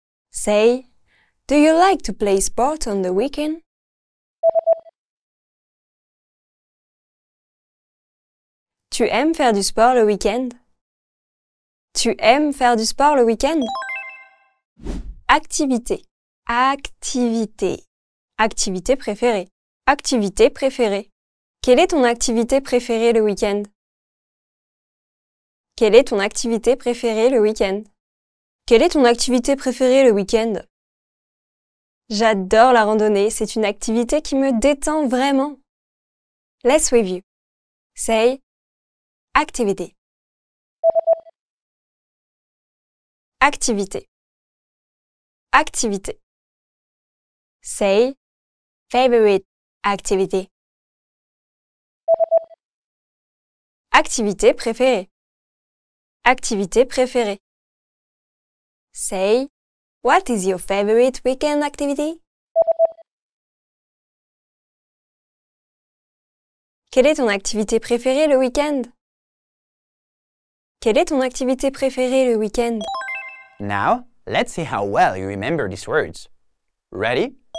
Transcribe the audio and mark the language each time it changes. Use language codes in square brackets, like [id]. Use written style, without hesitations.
[en] Say, do you like to play sport on the weekend? [fr] Tu aimes faire du sport le week-end? Tu aimes faire du sport le week-end? Activité. Activité. Activité préférée. Activité préférée. Quelle est ton activité préférée le week-end? Quelle est ton activité préférée le week-end? Quelle est ton activité préférée le week-end? J'adore la randonnée, c'est une activité qui me détend vraiment. [en] Let's review. Say, activité. [fr] Activité. Activité. Say, [en] Favorite activity. [fr] Activité préférée. Activité préférée. [en] Say, what is your favorite weekend activity? [fr] Quelle est ton activité préférée le week-end? Quelle est ton activité préférée le week-end? [en] Now, let's see how well you remember these words. Ready?